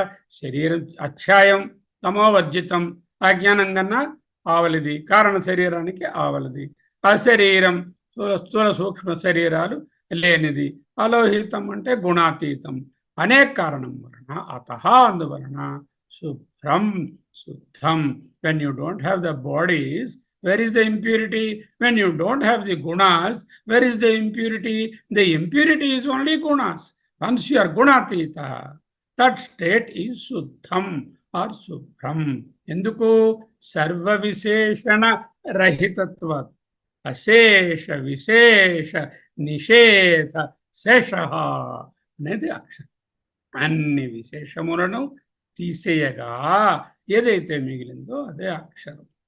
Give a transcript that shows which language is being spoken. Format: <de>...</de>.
<sa>శరీరం అక్షాయం తమోవర్జితం,</sa> <te>అజ్ఞానం కన్నా ఆవలిది, కారణ శరీరానికి ఆవలిది. అశరీరం స్థూల సూక్ష్మ శరీరాలు లేనిది. అలోహితం అంటే గుణాతీతం. అనేక కారణం వలన, అతః అందువలన, శుభ్రం శుద్ధం.</te> <en>When you don't have the bodies, where is the impurity? When you don't have the gunas, where is the impurity? The impurity is only gunas. Once you are gunatita, that state is శుద్ధం or శుభ్రం.</en> <te>ఎందుకు?</te> <sa>సర్వ విశేషణ రహితత్వ, అశేష విశేష నిషేధ శేష</sa> <te>అనేది అక్షరం. అన్ని విశేషములను తీసేయగా ఏదైతే మిగిలిందో అదే అక్షరం.</te>